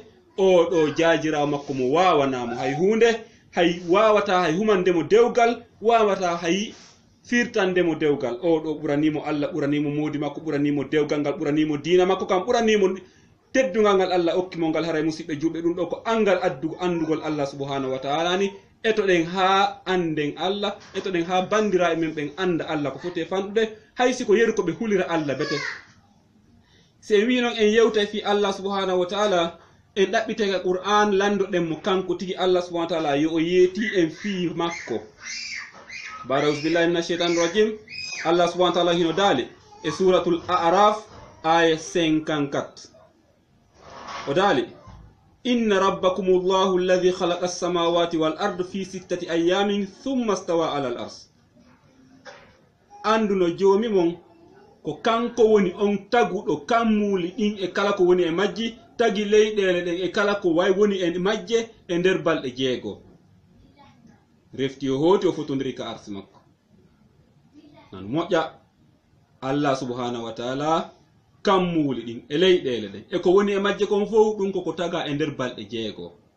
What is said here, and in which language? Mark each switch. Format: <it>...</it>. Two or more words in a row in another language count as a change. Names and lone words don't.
<ff>oɗo jaajirawo makko mo wawanamo hay hunde hay wawata hay humandemo dewgal wawata hay firtandemo dewgal oɗo ɓuranimo Allah ɓuranimo moodi makko ɓuranimo dewgal ngal ɓuranimo diina makko kam ɓuranimo teddugal ngal Allah okkimo ngal haray musidɓe juɓɓe ɗum ɗo ko angal andugol Allah</ff> <ar>سبحانه وتعالى</ar> <ff>ni etoɗen ha anden Allah etoɗen ha bandiraɓe men ɓen anda Allah ko foti fanɗude hay siko yeru ko ɓe hulira Allah bete se wi noon en yewtay fi Allah</ff> <ar>سبحانه وتعالى</ar> <ff>en ɗaɓɓitega Qur'an landoɗen mo kanko tigi Allah</ff> <ar>سبحانه وتعالى</ar> <ff>yo o yeeti en fi makko barawus</ff> <ar>بالله من الشيطان الرجيم</ar> <ff>Allah</ff> <ar>سبحانه وتعالى</ar> <ff>hino daali e suratul A'raf aya 54 o daali</ff> <ar>إن ربكم الله الذي خلق السماوات والأرض في 6 أيام ثم استوى على العرش</ar> <ff>anduno joomi mon ko kanko woni on taguɗo kammuli ɗin e kala ko woni e majji tagi leyɗele ɗen e kala ko way woni e majje e nder balɗe jeego refti o hooti o fotodiri ka arsi makko nan moƴƴa Allah</ff> <ar>سبحانه وتعالى</ar> <ff>kammuli ɗin e leyɗele ɗen e ko woni e majje kon fof ɗum koko taga e nder balɗe jeego</ff>